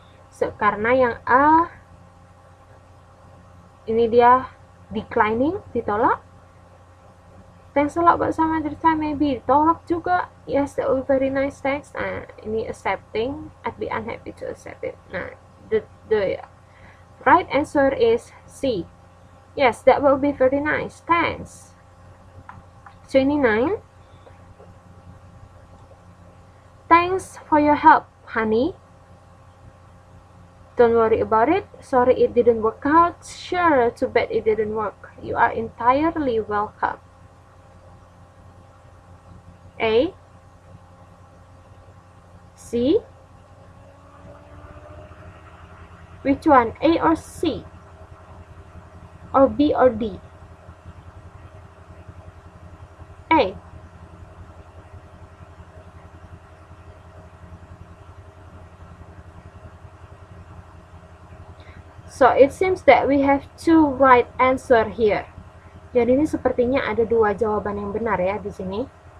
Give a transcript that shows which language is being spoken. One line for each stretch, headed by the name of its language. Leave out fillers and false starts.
Indonesian: So, karena yang A ini dia declining, ditolak.
English: Thanks a lot but some other time maybe
Indonesian: ditolak juga.
English: Yes, that will be very nice, thanks.
Indonesian: Nah, ini accepting.
English: I'd be unhappy to accept it. Nah, the right answer is C. Yes, that will be very nice, thanks. 29. Thanks for your help, honey. Don't worry about it. Sorry it didn't work out. Sure, too bad it didn't work. You are entirely welcome. A. C. Which one? A or C? Or B or D? A. So it seems that we have two right answer here.
Indonesian: Jadi ini sepertinya ada dua jawaban yang benar ya di sini.